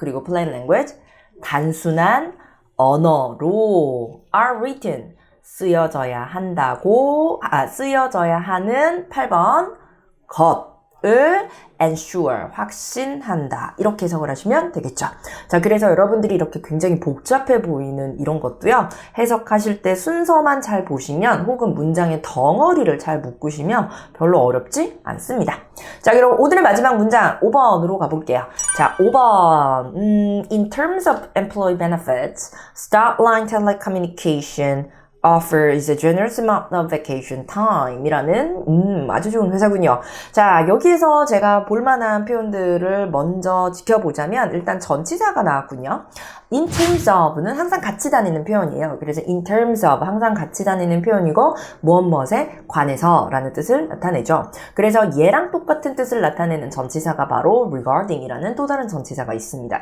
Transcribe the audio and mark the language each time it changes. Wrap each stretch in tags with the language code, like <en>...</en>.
<ko>그리고 플레인 랭귀지 단순한 언어로</ko> <en>are written</en> <ko>쓰여져야 한다고 쓰여져야 하는 8번 것을 ensure 확신한다 이렇게 해석을 하시면 되겠죠. 자, 그래서 여러분들이 이렇게 굉장히 복잡해 보이는 이런 것도요 해석하실 때 순서만 잘 보시면 혹은 문장의 덩어리를 잘 묶으시면 별로 어렵지 않습니다. 자, 그럼 오늘의 마지막 문장 5번으로 가볼게요.</ko> <en>자, 5번 In terms of employee benefits, Starline Telecommunication offers a generous amount of vacation time</en> <ko>이라는 아주 좋은 회사군요. 자, 여기에서 제가 볼만한 표현들을 먼저 지켜보자면 일단 전치사가 나왔군요. In terms of는 항상 같이 다니는 표현이에요. 그래서 in terms of 항상 같이 다니는 표현이고 무엇무엇에 관해서 라는 뜻을 나타내죠. 그래서 얘랑 똑같은 뜻을 나타내는 전치사가 바로 regarding 이라는 또 다른 전치사가 있습니다.</ko>